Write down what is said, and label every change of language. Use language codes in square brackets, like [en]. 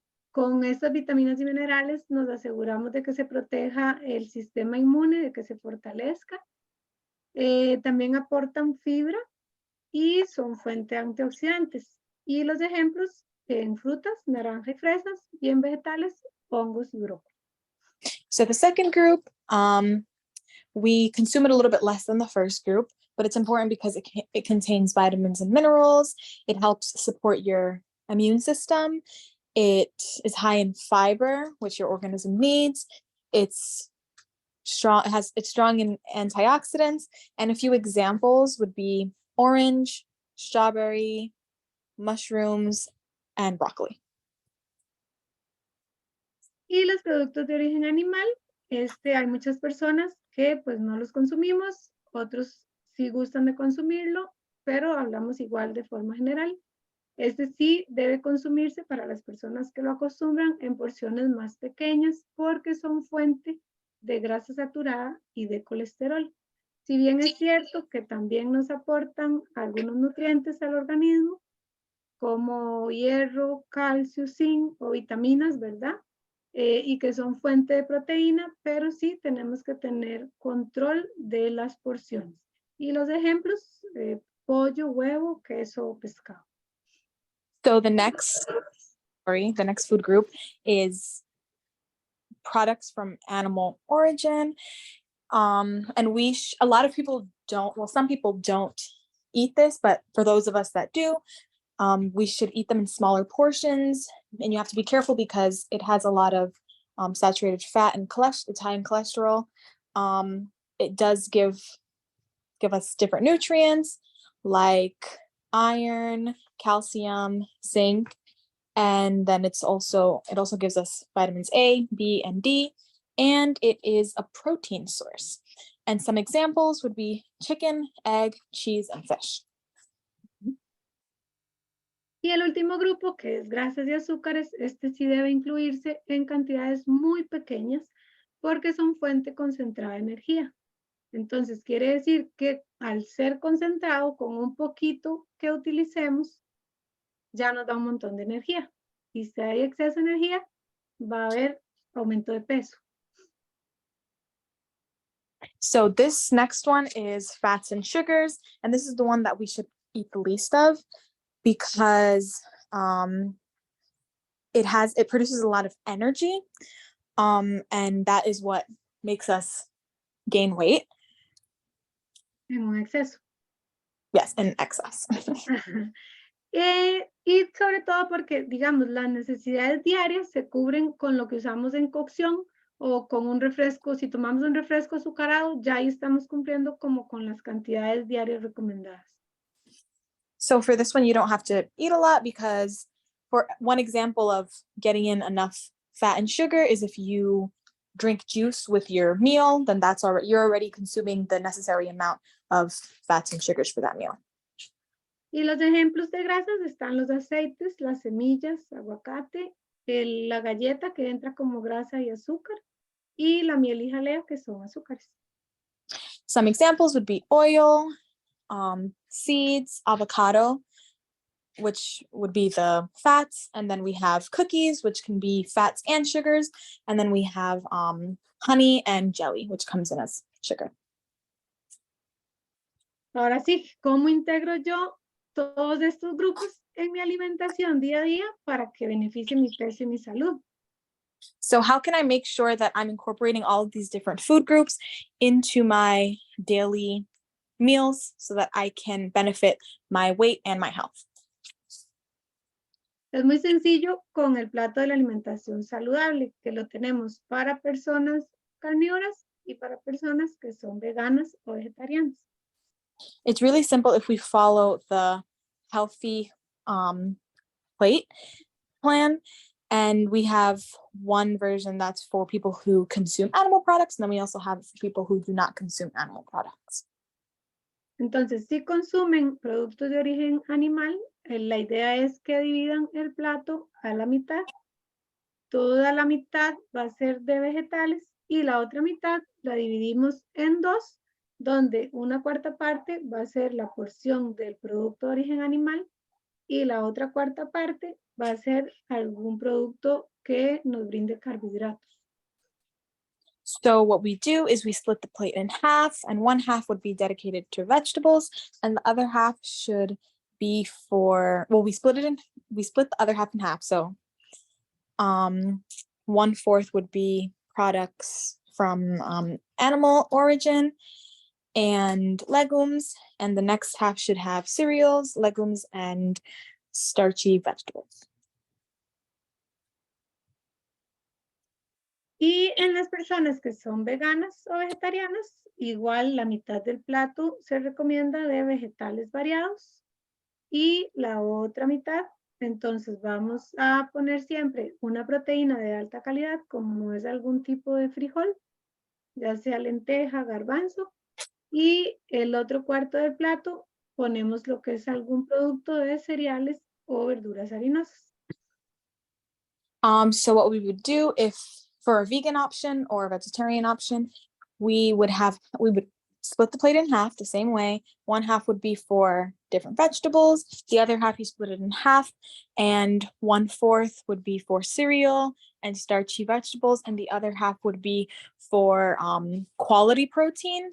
[es] Con estas vitaminas y minerales nos aseguramos de que se proteja el sistema inmune, de que se fortalezca. También aportan fibra y son fuente de antioxidantes. Y los ejemplos en frutas, naranja y fresas, y en vegetales, hongos y brócoli. [en] So the second group, we consume it a little bit less than the first group, but it's important because it contains vitamins and minerals. It helps support your immune system. It is high in fiber, which your organism needs. It's strong in antioxidants. And a few examples would be orange, strawberry, mushrooms, and broccoli. [es] Y los productos de origen animal, hay muchas personas que pues no los consumimos, otros sí gustan de consumirlo, pero hablamos igual de forma general. Este sí debe consumirse para las personas que lo acostumbran en porciones más pequeñas porque son fuente de grasa saturada y de colesterol. Si bien es cierto que también nos aportan algunos nutrientes al organismo, como hierro, calcio, zinc o vitaminas, ¿verdad? Y que son fuente de proteína, pero sí tenemos que tener control de las porciones. Y los ejemplos, pollo, huevo, queso o pescado. [en] So the next food group is products from animal origin. And a lot of people don't, well, some people don't eat this, but for those of us that do, we should eat them in smaller portions. And you have to be careful because it has a lot of saturated fat and it's high in cholesterol. It does give us different nutrients like iron, calcium, zinc, and then it also gives us vitamins A, B, and D, and it is a protein source. And some examples would be chicken, egg, cheese, and fish. [es] Y el último grupo, que es grasas y azúcares, sí debe incluirse en cantidades muy pequeñas porque son fuente concentrada de energía. Entonces, quiere decir que al ser concentrado, con un poquito que utilicemos, ya nos da un montón de energía. Y si hay exceso de energía, va a haber aumento de peso. [en] So this next one is fats and sugars, and this is the one that we should eat the least of because it produces a lot of energy, and that is what makes us gain weight. [es] En un exceso. [en] Yes, in excess. [es] Y sobre todo porque, digamos, las necesidades diarias se cubren con lo que usamos en cocción o con un refresco. Si tomamos un refresco azucarado, ya ahí estamos cumpliendo como con las cantidades diarias recomendadas. [en] So for this one, you don't have to eat a lot because for one example of getting in enough fat and sugar is if you drink juice with your meal, then you're already consuming the necessary amount of fats and sugars for that meal. [es] Y los ejemplos de grasas están los aceites, las semillas, aguacate, la galleta que entra como grasa y azúcar, y la miel y jaleo que son azúcares. [en] Some examples would be oil, seeds, avocado, which would be the fats, and then we have cookies, which can be fats and sugars, and then we have honey and jelly, which comes in as sugar. [es] Ahora sí, ¿cómo integro yo todos estos grupos en mi alimentación día a día para que beneficie mi peso y mi salud? [en] So how can I make sure that I'm incorporating all of these different food groups into my daily meals so that I can benefit my weight and my health? [es] Es muy sencillo con el plato de la alimentación saludable, que lo tenemos para personas carnívoras y para personas que son veganas o vegetarianas. [en] It's really simple if we follow the healthy plate plan. And we have one version that's for people who consume animal products, and then we also have people who do not consume animal products. [es] Entonces, si consumen productos de origen animal, la idea es que dividan el plato a la mitad. Toda la mitad va a ser de vegetales y la otra mitad la dividimos en dos, donde una cuarta parte va a ser la porción del producto de origen animal y la otra cuarta parte va a ser algún producto que nos brinde carbohidratos. [en] So what we do is we split the plate in half, and one half would be dedicated to vegetables, and the other half should be we split the other half in half. So 1/4 would be products from animal origin and legumes, and the next half should have cereals, legumes, and starchy vegetables. [es] Y en las personas que son veganas o vegetarianas, igual la mitad del plato se recomienda de vegetales variados y la otra mitad Entonces vamos a poner siempre una proteína de alta calidad, como es algún tipo de frijol, ya sea lenteja, garbanzo, y el otro cuarto del plato ponemos lo que es algún producto de cereales o verduras harinosas. [en] So what we would do if for a vegan option or a vegetarian option, we would split the plate in half the same way. One half would be for different vegetables. The other half you split it in half, and 1/4 would be for cereal and starchy vegetables, and the other half would be for quality protein.